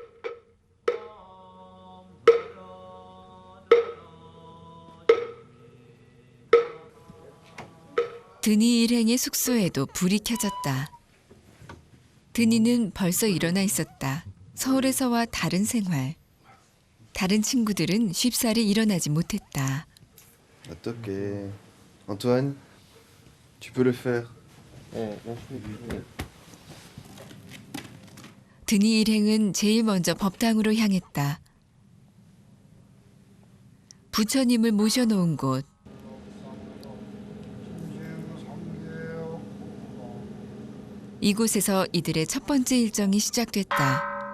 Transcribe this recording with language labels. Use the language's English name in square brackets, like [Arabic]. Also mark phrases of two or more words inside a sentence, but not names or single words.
[Korean] 드니 일행의 숙소에도 불이 켜졌다. 드니는 벌써 일어나 있었다. 서울에서와 다른 생활. 다른 친구들은 쉽사리 일어나지 못했다. 어떡해. [French] Antoine, tu peux le faire. [Korean] 드니 일행은 제일 먼저 법당으로 향했다. 부처님을 모셔놓은 곳. 이곳에서 이들의 첫 번째 일정이 시작됐다.